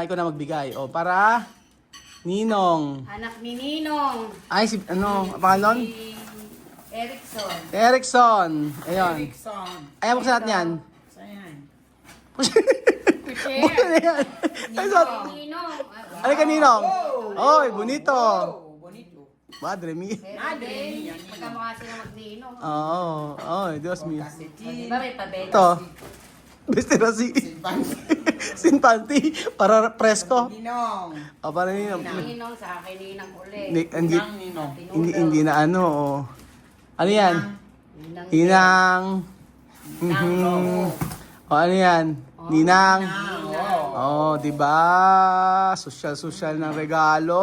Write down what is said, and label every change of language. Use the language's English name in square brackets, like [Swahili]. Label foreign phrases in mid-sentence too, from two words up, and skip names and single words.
[Filipino] Ikaw na magbigay. Para Ninong. Anak ni Ninong. Ay, si, ano, ang pangalan? Si Erickson. Erickson. Ayun. Erickson. Ayan, buksan natin yan. Sayan. Buksan na yan. Ay, sorry. Ninong. Ano ka, Ninong? Oy, [Spanish] bonito. Oh, bonito. Madre mia. Madre mia. [Filipino] Magkamukha sila mag-Ninong. Oo. [Spanish] Dios mío. [Filipino] Di ba may pabela? Ito. [Spanish] Vestido así. Sin panty. [Filipino] Para presko. Ninong. Para Ninong. Ninong sa akin, Ninang ulit. Hindi, Ninong. hindi na ano. Ano yan? Ninang. Ninang. Ano yan? Ninang. Di ba? Social ng regalo.